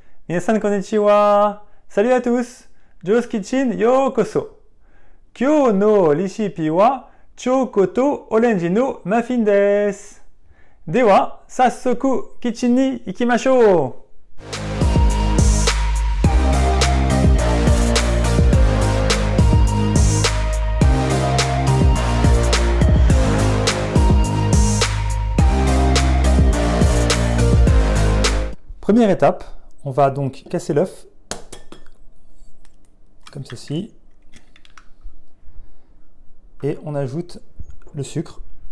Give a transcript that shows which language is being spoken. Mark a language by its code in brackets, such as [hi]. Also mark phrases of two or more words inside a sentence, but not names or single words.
[ja] みなさん こんにちは. [fr] Salut à tous. [ja] Joe's Kitchen ようこそ. 今日 の レシピ は チョコと オレンジ の マフィン です. では、 さっそく キッチン に 行きましょう. [fr] Première étape, on va donc casser l'œuf, comme ceci, et on ajoute le sucre.